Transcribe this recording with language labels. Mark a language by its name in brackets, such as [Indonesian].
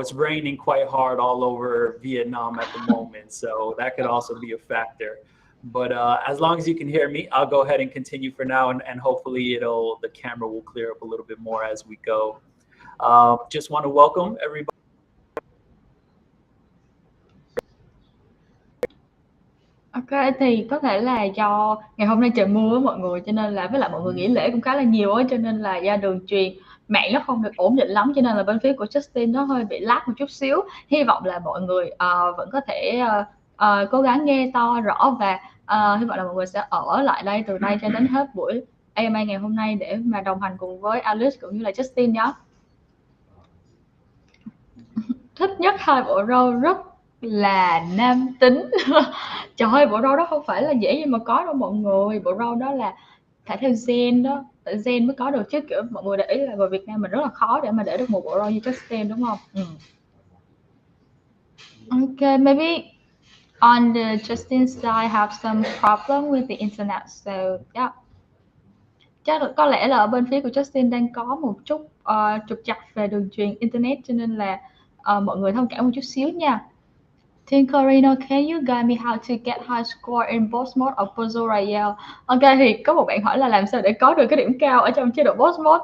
[English] It's raining quite hard all over Vietnam at the moment, so that could also be a factor. But as long as you can hear me, I'll go ahead and continue for now, and hopefully the camera will clear up a little bit more as we go. Just want to welcome everybody. [Vietnamese] Ok, thì có thể là do ngày hôm nay trời mưa mọi người, cho nên là với lại mọi người nghỉ lễ cũng khá là nhiều á, cho nên là do đường truyền mạng nó không được ổn định lắm, cho nên là bên phía của Justin nó hơi bị lag một chút xíu. Hy vọng là mọi người vẫn có thể cố gắng nghe to rõ, và hy vọng là mọi người sẽ ở lại đây từ đây cho đến hết buổi AMA ngày hôm nay để mà đồng hành cùng với Alice cũng như là Justin nhé. Thích nhất hai bộ râu rất là nam tính. Trời ơi, bộ râu đó không phải là dễ gì mà có đâu mọi người. Bộ râu đó là phải theo gen đó, tại gen mới có được chứ, kiểu mọi người để ý là người Việt Nam mình rất là khó để mà để được một bộ râu như Justin đúng không? [English] Ok, maybe on the Justin side have some problem with the internet, so yeah. [Vietnamese] Chắc có lẽ là ở bên phía của Justin đang có một chút trục trặc về đường truyền internet, cho nên là mọi người thông cảm một chút xíu nha. [English] Tinkerino, can you guide me how to get high score in boss mode of Puzzle Royale? [Vietnamese] Ok, thì có một bạn hỏi là làm sao để có được cái điểm cao ở trong chế độ boss mode.